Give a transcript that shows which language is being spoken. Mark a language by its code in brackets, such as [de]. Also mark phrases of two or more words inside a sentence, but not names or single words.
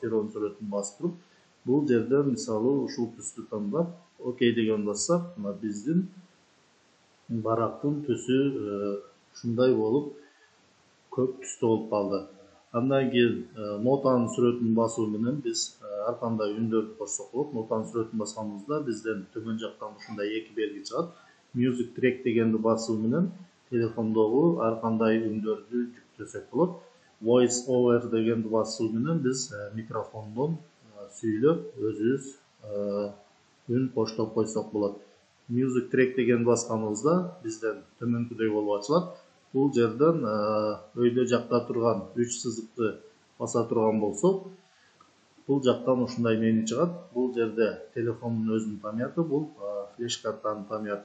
[ky] Перонун сүрөтүн басып туруп, бул жерден мисалы ушул түстү тандап, окей деген бассак, мына биздин барактын түсү ушундай болуп көк түстө болуп калды. Андан кийин нотанын сүрөтүн басуу менен биз ар кандай үндөрдү кошсок болот. Нотанын сүрөтүн басканыбызда бизден төмөн жактан ушундай эки белги чыгат. [en] Music track [ky] дегенди басуу менен телефондогу ар кандай үндөрдү жүктөсөк болот. [en] Voice over [ky] дегенди басуу менен биз микрофондон сүйлөп өзүбүз үн коштоп койсок болот. [en] Music track [ky] дегенди басканыбызда бизден төмөнкүдөй болуп ачылат. Бул жерден өйдө жакта турган 3 сызыкты баса турган болсок, бул жактан ушундай меню чыгат. Бул жерде телефондун өзүнүн памяты, бул флеш картанын памяты.